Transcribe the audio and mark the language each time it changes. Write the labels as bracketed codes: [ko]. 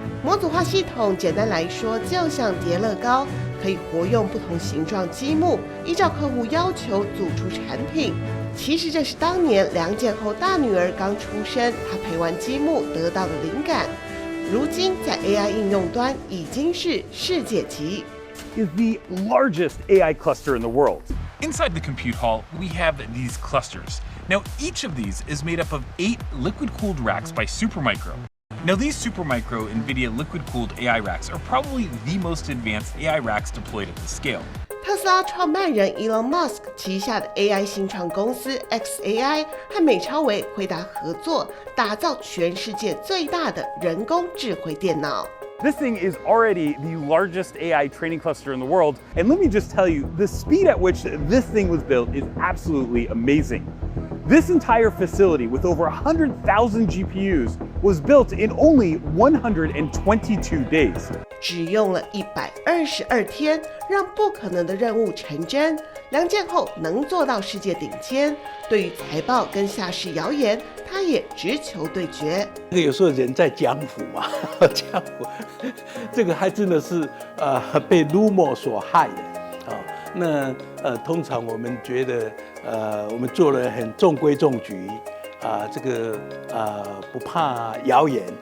[zh] 模组化系统简单来说，就像叠乐高，可以活用不同形状积木，依照客户要求组出产品。其实这是当年梁建厚大女儿刚出生，她陪玩积木得到的灵感。如今在 AI 应用端已经是世界级。 [en] Is the largest AI cluster in the world. Inside the compute hall, we have these clusters. Now, each of these is made up of 8 liquid-cooled racks by Supermicro. Now, these Supermicro NVIDIA liquid-cooled AI racks are probably the most advanced AI racks deployed at this scale. [zh] 特斯拉创办人 Elon Musk 旗下的 AI 新创公司 xAI 和美超微辉达合作，打造全世界最大的人工智慧电脑。 [en] This thing is already the largest AI training cluster in the world. And let me just tell you, the speed at which this thing was built is absolutely amazing. This entire facility with over 100,000 GPUs was built in only 122 days. [zh] 只用了122天，让不可能的任务成真。梁建厚能做到世界顶尖，对于财报跟下市谣言，他也直球对决。这个有时候人在江湖嘛，江湖，这个还真的是被 rumor 所害的那通常我们觉得我们做了很中规中矩这个不怕谣言。